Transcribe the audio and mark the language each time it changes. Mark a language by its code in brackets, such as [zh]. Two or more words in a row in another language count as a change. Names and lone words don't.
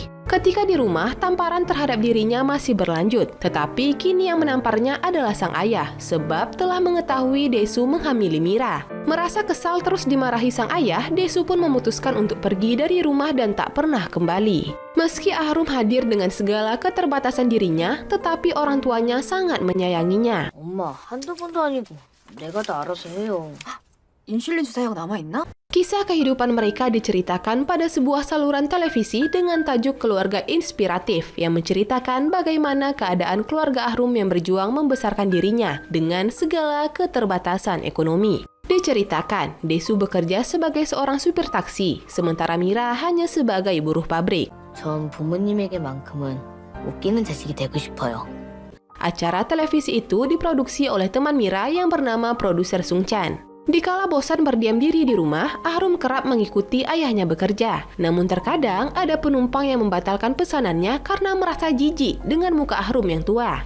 [id] Ketika di rumah, tamparan terhadap dirinya masih berlanjut, tetapi kini yang menamparnya adalah sang ayah, sebab telah mengetahui Desu menghamili Mira. Merasa kesal terus dimarahi sang ayah, Desu pun memutuskan untuk pergi dari rumah dan tak pernah kembali. Meski Ahrum hadir dengan segala keterbatasan dirinya, tetapi orang tuanya sangat menyayanginya. [ko] 엄마, 한두 번도 아니고 내가 다 알아서 해요. 인슐린 주사약 남아있나? [id] Kisah kehidupan mereka diceritakan pada sebuah saluran televisi dengan tajuk Keluarga Inspiratif yang menceritakan bagaimana keadaan keluarga Ahrum yang berjuang membesarkan dirinya dengan segala keterbatasan ekonomi. Diceritakan, Desu bekerja sebagai seorang supir taksi, sementara Mira hanya sebagai buruh pabrik. [ko] 전 부모님에게만큼은 웃기는 자식이 되고 싶어요. [id] Acara televisi itu diproduksi oleh teman Mira yang bernama produser Sung Chan. Dikala bosan berdiam diri di rumah, Ahrum kerap mengikuti ayahnya bekerja. Namun terkadang ada penumpang yang membatalkan pesanannya karena merasa jijik dengan muka Ahrum yang tua.